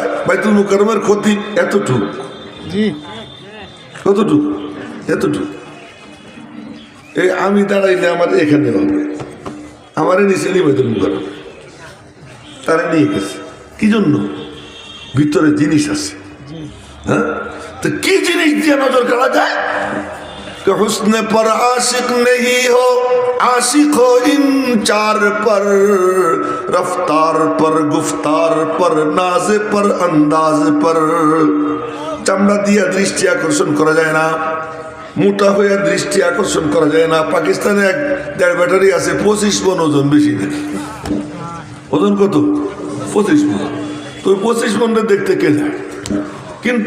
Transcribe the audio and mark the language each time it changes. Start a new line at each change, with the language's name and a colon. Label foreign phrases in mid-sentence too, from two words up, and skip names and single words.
Bangla: বাইতুল মুকাররমের ক্ষতি এতটুক, কতটুকু, এতটুক। এই আমি দাঁড়াইলে আমার এখানে হবে, আমারে নিচে নিয়ে বাইতুল মুকাররম, তারা নিয়ে গেছে। কি জন্য? ভিতরে জিনিস আছে। হ্যাঁ, তো কি জিনিস দিয়ে নজর কাড়া যায়?
Urdu: حسن پر عاشق نہیں ہو، عاشق ہو ان چار پر، رفتار پر، گفتار پر، ناز پر، انداز پر.
Bangla: চামড়া দিয়া দৃষ্টি আকর্ষণ করা যায় না, মোটা হয়ে দৃষ্টি আকর্ষণ করা যায় না। পাকিস্তানে 1.5 ব্যাটারি আছে, 25 মণ ওজন, বেশি না। ওজন কত? 25 মণ। তো 25 মণটা দেখতে কে যায়?